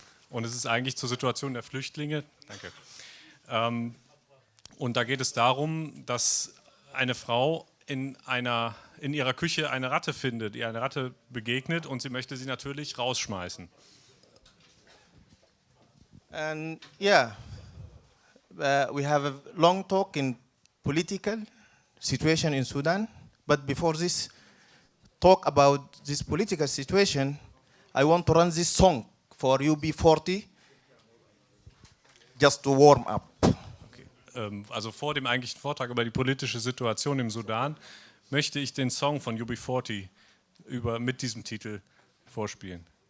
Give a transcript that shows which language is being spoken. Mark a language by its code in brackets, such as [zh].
[de] Und es ist eigentlich zur Situation der Flüchtlinge. Danke. Und da geht es darum, dass eine Frau in ihrer Küche eine Ratte findet, ihr eine Ratte begegnet und sie möchte sie natürlich rausschmeißen. [en] And yeah, we have a long talk in political situation in Sudan. But before this talk about this political situation, I want to run this song for UB40, just to warm up. Okay. [de] Also vor dem eigentlichen Vortrag über die politische Situation im Sudan möchte ich den Song von UB40 mit diesem Titel vorspielen.